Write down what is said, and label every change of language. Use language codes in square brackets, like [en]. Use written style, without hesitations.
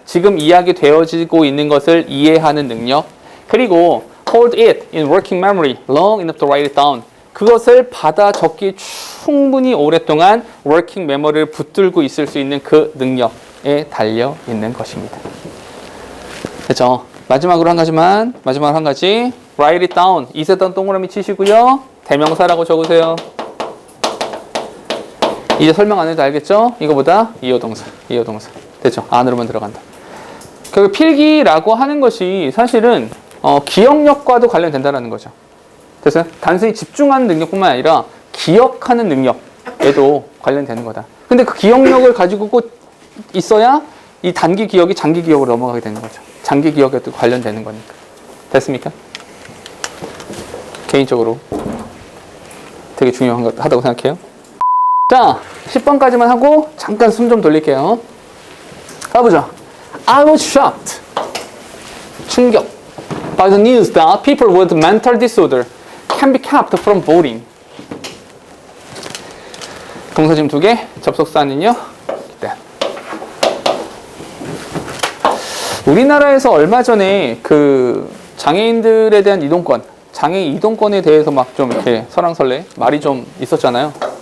[ko] 지금 이야기 되어지고 있는 것을 이해하는 능력. 그리고 [en] hold it in working memory long enough to write it down. [ko] 그것을 받아 적기 충분히 오랫동안 working memory를 붙들고 있을 수 있는 그 능력에 달려 있는 것입니다. 그렇죠? 마지막으로 한 가지. [en] write it down. [ko] 이세던 동그라미 치시고요. 대명사라고 적으세요. 이제 설명 안 해도 알겠죠? 이거보다 이어동사. 됐죠? 안으로만 들어간다. 결국 필기라고 하는 것이 사실은 기억력과도 관련된다는 거죠. 됐어요? 단순히 집중하는 능력뿐만 아니라 기억하는 능력에도 관련되는 거다. 근데 그 기억력을 가지고 꼭 있어야 이 단기 기억이 장기 기억으로 넘어가게 되는 거죠. 장기 기억에도 관련되는 거니까. 됐습니까? 개인적으로 되게 중요하다고 생각해요. 자, 10번까지만 하고 잠깐 숨 좀 돌릴게요. 가보자. [en] I was shocked. [ko] 충격. [en] By the news that people with mental disorder can be kept from voting. [ko] 동사 지금 2개, 접속사는요. 네. 우리나라에서 얼마 전에 그 장애인들에 대한 이동권, 장애인 이동권에 대해서 막 좀 이렇게 설왕설래 말이 좀 있었잖아요.